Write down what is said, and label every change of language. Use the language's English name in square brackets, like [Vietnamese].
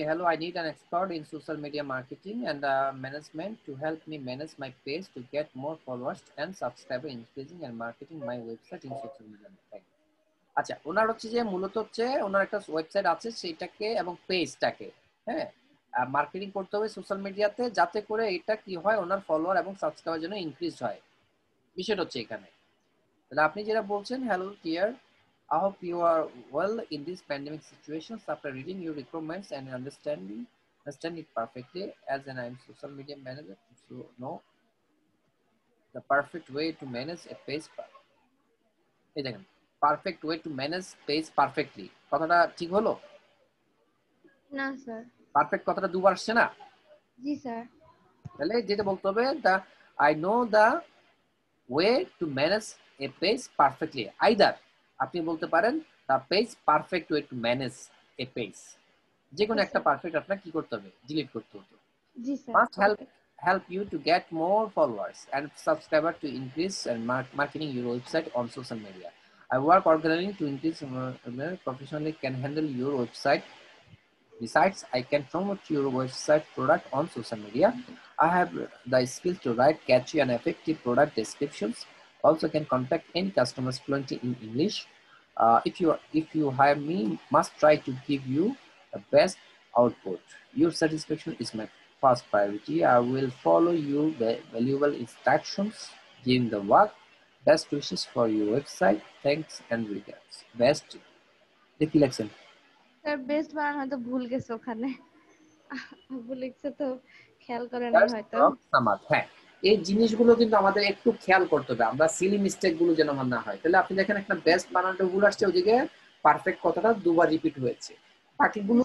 [English] Hello, I need an expert in social media marketing and management to help me manage my page to get more followers and subscriber, increasing and marketing my website in social media. [Bangla] আচ্ছা, ওনার হচ্ছে যে মূলত হচ্ছে ওনার একটা website আছে সেইটাকে এবং পেজটাকে, হ্যাঁ, মার্কেটিং করতে হবে সোশ্যাল মিডিয়াতে, যাতে করে এটা কি হয়, ওনার ফলোয়ার এবং সাবস্ক্রাইবার যেন ইনক্রিজ হয়। বিষয়টা হচ্ছে এখানে। তাহলে আপনি যেটা বলছেন, [English] Hello dear, I hope you are well in these pandemic situations. After reading your requirements and understand it perfectly, as an I am social media manager, so know the perfect way to manage a page. [Bangla] এই দেখেন, [English] perfect way to manage page perfectly, [Bangla] কথাটা ঠিক হলো? না sir. Perfect কথাটা দুবার আসছে না? জি স্যার। তাহলে যেটা বলতে হবে, দা I know the way to manage A page perfectly, either আপনি বলতে পারেন দা page perfect way to manage A page, যে কোনো জি একটা স্যার। পারফেক্ট আপনার কি করতে হবে, ডিলিট করতে হতো। জি sir, [English] Must [Bangla] okay. [English] help you to get more followers and subscribers to increase and marketing your website on social media. I work organizing to increase professionally can handle your website. Besides, I can promote your website product on social media. I have the skills to write catchy and effective product descriptions. Also can contact any customers fluently in English. If you hire me, must try to give you the best output. Your satisfaction is my first priority. I will follow you valuable instructions during the work. Best wishes for your website. Thanks and regards. Best. [Bangla] দেখি লেখছেন sir best বানান হয়তো ভুল গেছে ওখানে, ভুল লিখছে তো খেয়াল করে নাই [English] Best [Bangla] হয়তো। [English] from Samad. [Bangla] হ্যাঁ, এই জিনিসগুলো কিন্তু আমাদের একটু খেয়াল করতে হবে, আমরা সিলি মিস্টেক গুলো যেন আমার না হয়। তাহলে আপনি দেখেন একটা বেস্ট বানানটা ভুল আসছে, ওদিকে পারফেক্ট কথাটা দুবার রিপিট হয়েছে, বাকিগুলো